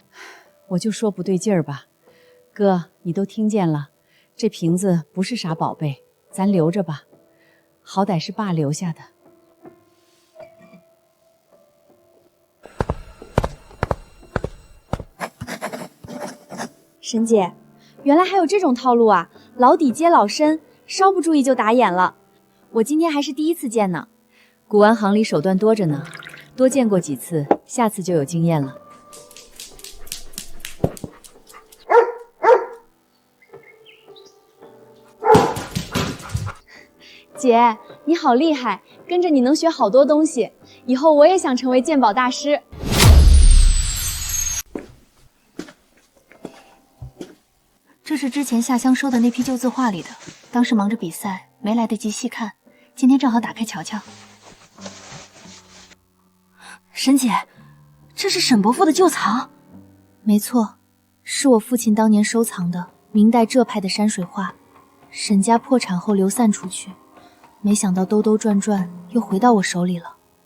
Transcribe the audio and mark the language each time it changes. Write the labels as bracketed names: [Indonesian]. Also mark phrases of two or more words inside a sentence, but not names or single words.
[Chinese] 我就說不對勁兒吧，哥，你都聽見了，這瓶子不是啥寶貝，咱留着吧，好歹是爸留下的。沈姐，原來還有這種套路啊，老底接老深，稍不注意就打眼了。我今天還是第一次見呢。古玩行裡手段多着呢，多見過幾次，下次就有經驗了。姐，你好厲害，跟着你能學好多東西，以後我也想成為鑑寶大師。這是之前下鄉收的那批舊字畫裡的，當時忙着比賽，沒來得及細看，今天正好打開瞧瞧。沈姐，這是沈伯父的舊藏？沒錯，是我父親當年收藏的明代浙派的山水畫，沈家破產後流散出去，沒想到兜兜轉轉又回到我手裡了。